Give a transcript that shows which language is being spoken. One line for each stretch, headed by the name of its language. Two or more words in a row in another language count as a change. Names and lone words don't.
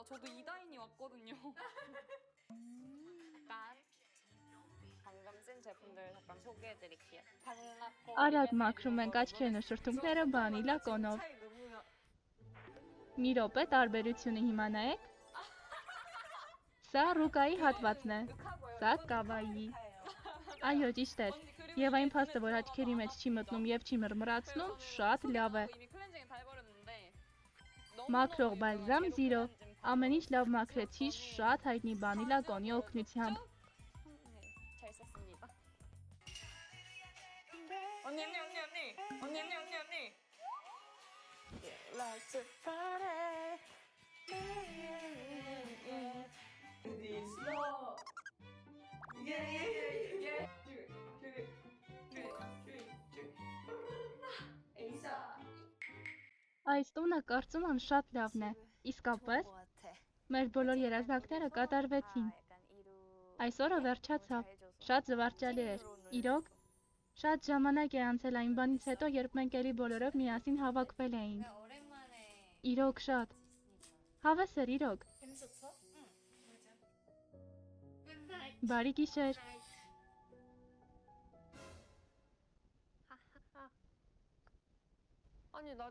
Korean: 저도 이다인이 왔거든요. 방금 쓴 제품들 잠깐 소개해드릴게요. 발라코
Armenian: արագ մաքրում ենք աչքերն ու շրթունքները բանիլա կոնով, մի րոպե տարբերությունը հիմա նայեք, սա ռուկայի հատվածն է, սա կավայի, այո ճիշտ էր, եւ այն փաստը, որ աչքերի մեջ չի մտնում եւ չի մռմռացնում, շատ լավ է,
Korean: 이미 클렌징 다 해버렸는데
Armenian: մաքրող բալզամ զիրո, ամեն ինչ լավ մաքրեցի շատ հայտնի բանիլա կոնի օգնությամբ,
Korean: 잘 썼습니다. 언니.
English: Like to party. This love. Yeah.
Armenian: այս տունը կարծում եմ շատ լավն է, իսկապես, մեր բոլոր երազանքները կատարվեցին, այս օրը վերջացավ, շատ զվարճալի էր, իրոք, շատ ժամանակ է անցել այն բանից հետո, երբ մենք էլի բոլորով միասին հավաքվել էինք, իրոք շատ, հավես էր իրոք, բարի գիշեր,
Korean: 아니 나